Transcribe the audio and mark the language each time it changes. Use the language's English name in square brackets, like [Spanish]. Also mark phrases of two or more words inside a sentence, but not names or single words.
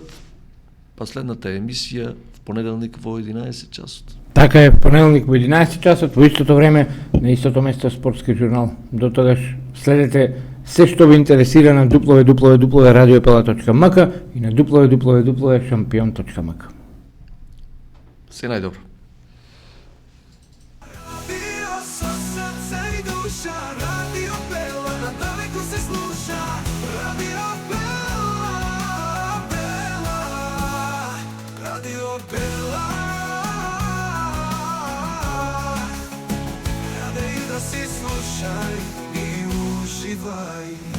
[Macedonian] Последната емисија в понеделник во 11 часот. Така е, понеделник во 11 часот, во истото време, на истото место Спортски журнал. До тогаш следете се што ви интересира на www.radiopela.mk и на www.champion.mk. Се најдобро. [Serbian] Radio sa srca i duša, Radio Bela, na daleku se sluša. Radio Bela, Bela, Radio Bela. Rade da si slušaj i uživaj.